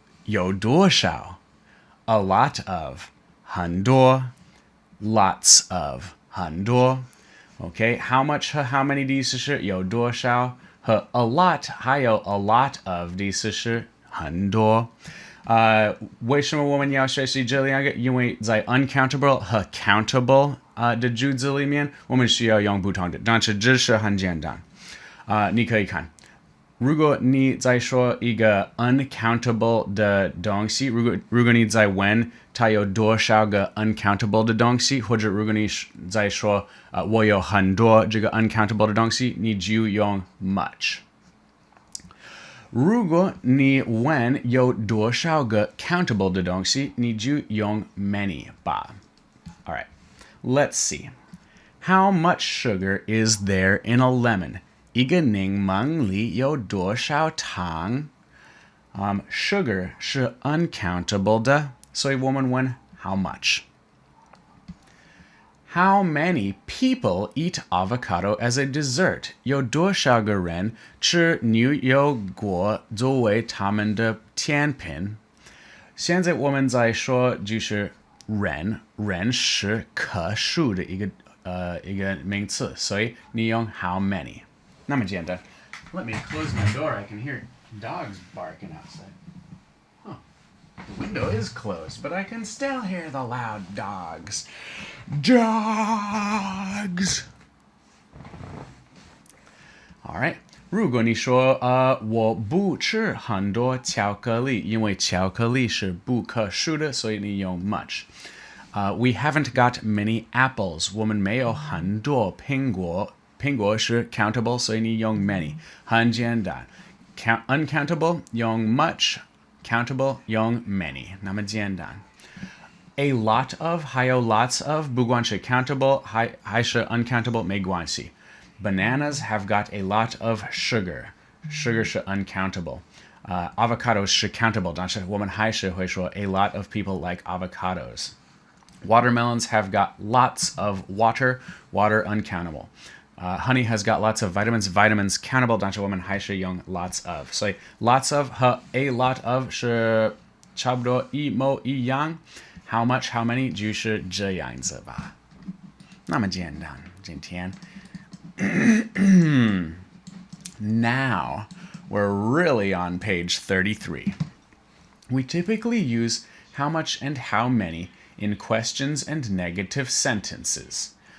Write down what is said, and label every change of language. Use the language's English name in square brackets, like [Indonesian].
[Chinese] 有多少? [English] A lot of, 很多, lots of, 很多. [Chinese] Okay, how much 和 how many 的意思是有多少，和 a lot 还有 a lot of 的意思是很多。为什么我们要学习这两个？因为在 uncountable 和 countable 的句子里面，我们需要用不同的，但是这是很简单。你可以看。如果你在说一个 uncountable 的东西，如果你在问它有多少个 uncountable 的东西，或者如果你在说我有很多这个 uncountable 的东西，你就用 much。如果你问有多少个 countable 的东西，你就用 many 吧。 [English] All right, let's see. How much sugar is there in a lemon? [Chinese] 一个柠檬里有多少糖？Sugar 是 uncountable 的，所以我们问 how much. [English] How many people eat avocado as a dessert? [Chinese] 有多少个人吃牛油果作为他们的甜品？现在我们在说就是人是可数的一个名词，所以你用 how many。 [English] 那么简单。 Let me close my door. I can hear dogs barking outside. Huh. The window is closed, but I can still hear the loud dogs. Dogs! All right. [Chinese] 如果你说我不吃很多巧克力，因为巧克力是不可数的，所以你用 much. [English] We haven't got many apples. [Chinese] 我们没有很多苹果。苹果是 countable, 所以你用 many. 很简单。uncountable 用 much, countable 用 many. 那么简单。 A lot of 还有 lots of 不管是 countable 还是 uncountable 没关系。 [English] Bananas have got a lot of sugar. Sugar 是 uncountable. Avocados 是 countable, 但是我们还是会说 a lot of people like avocados. Watermelons have got lots of water. Water uncountable. Honey has got lots of vitamins. Vitamins countable, 但是我们还是用 lots of. [Chinese] 所以 lots of 和 a lot of 是差不多一模一样。 How much, how many 就是这样子吧。 [English] 那么简单，今天。 Now, we're really on page 33. We typically use how much and how many in questions and negative sentences.